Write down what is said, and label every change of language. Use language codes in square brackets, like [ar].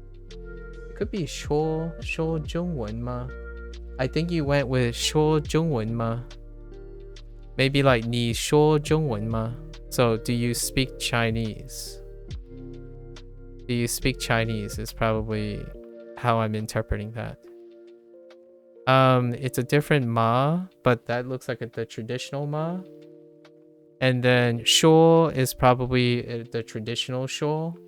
[en] It could be [zh] 说中文吗? [en] I think you went with [zh] 说中文吗? [en] Maybe like [zh] 你说中文吗? [en] So, do you speak Chinese? Do you speak Chinese is probably how I'm interpreting that. It's a different ma, but that looks like the traditional ma. And then shuo is probably the traditional shuo.